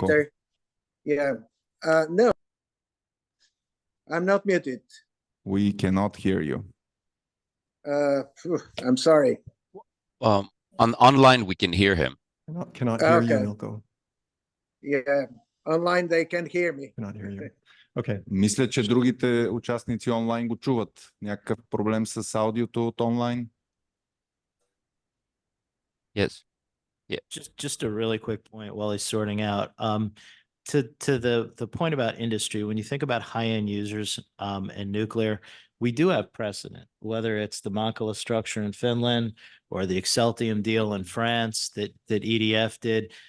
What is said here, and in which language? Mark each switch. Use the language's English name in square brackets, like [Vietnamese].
[English] Peter. Yeah, no, I'm not muted. We cannot hear you. I'm sorry. Online, we can hear him. Cannot hear you, Okay. Milko. Yeah, online they can hear me. Cannot hear you. Okay. [Bulgarian] Мисля, че другите участници онлайн го чуват. Някакъв проблем с аудиото от онлайн? [English] Yes. Yeah. Just a really quick point while he's sorting out. To the point about industry, when you think about high-end users and nuclear, we do have precedent, whether it's the Mankala structure in Finland or the Exceltium deal in France that EDF did.